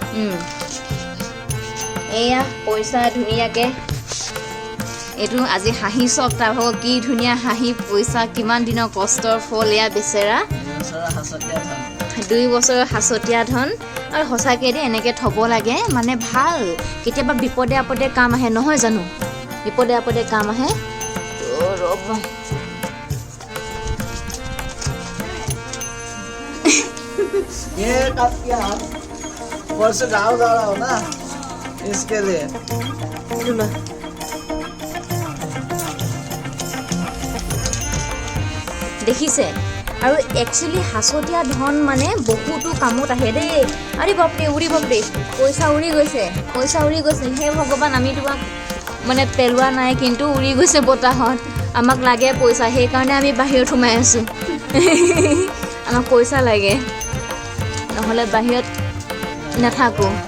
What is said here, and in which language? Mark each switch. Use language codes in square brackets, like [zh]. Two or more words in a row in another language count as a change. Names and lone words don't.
[as] এয়া পইচা ধুনীয়াকে এইটো আজি হাঁহি চক তাৰ ভাগৰ কি ধুনীয়া হাঁহি পইচা কিমান দিনৰ কষ্টৰ ফল এয়া বেচেৰা 2 বছৰৰ হাসতিয়া ধন আৰু সঁচাকৈ দেই এনেকৈ থ'ব লাগে মানে ভাল কেতিয়াবা বিপদে আপদে কাম আহে নহয় জানো বিপদে আপদে কাম আহে ৰ'ব [hi] ये कब क्या परसों गाँव जा रहा हो ना इसके लिए [as] দেখিছে আৰু একচুয়ালি হাসতিয়া ধন মানে বহুতো কামত আহে দেই আরে বাপৰে উৰি বাপৰে পইচা উৰি গৈছে হে ভগৱান আমি তোমাক মানে পেলোৱা নাই কিন্তু উৰি গৈছে বতাহত আমাক লাগে পইচা সেই কাৰণে আমি বাহিৰত সোমাই আছো আমাক পইচা লাগে নহলে বাহিৰত নাথাকো